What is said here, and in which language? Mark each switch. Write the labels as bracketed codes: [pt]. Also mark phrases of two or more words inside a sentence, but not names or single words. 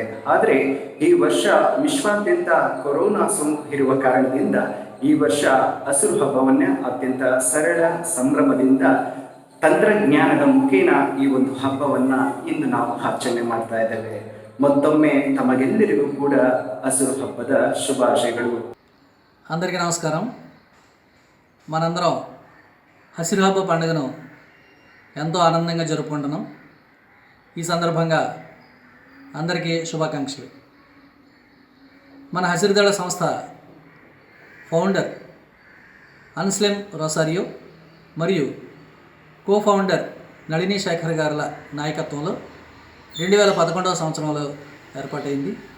[kn] ಆದರೆ ಈ ವರ್ಷ ವಿಶ್ವಾದ್ಯಂತ ಕೊರೋನಾ ಸೋಂಕು ಇರುವ ಕಾರಣದಿಂದ ಈ ವರ್ಷ ಹಸಿರು ಹಬ್ಬವನ್ನು ಅತ್ಯಂತ ಸರಳ ಸಂಭ್ರಮದಿಂದ ತಂತ್ರಜ್ಞಾನದ ಮುಖೇನ ಈ ಒಂದು ಹಬ್ಬವನ್ನು ಇಂದು ನಾವು ಆಚರಣೆ ಮಾಡ್ತಾ ಇದ್ದೇವೆ. ಮತ್ತೊಮ್ಮೆ ತಮಗೆಲ್ಲರಿಗೂ ಕೂಡ ಹಸಿರು ಹಬ್ಬದ శుభాశయಗಳು. [te] అందరికీ నమస్కారం. మనందరం హసిరు హబ్బ పండుగను ఎంతో ఆనందంగా జరుపుకుంటున్నాం. ఈ సందర్భంగా అందరికీ శుభాకాంక్షలు. మన హసిరుదళ సంస్థ ఫౌండర్ అన్స్లెం రొసారియో మరియు కో-ఫౌండర్ నళిని శేఖర్ గారుల నాయకత్వంలో 2011వ సంవత్సరంలో ఏర్పాటైంది.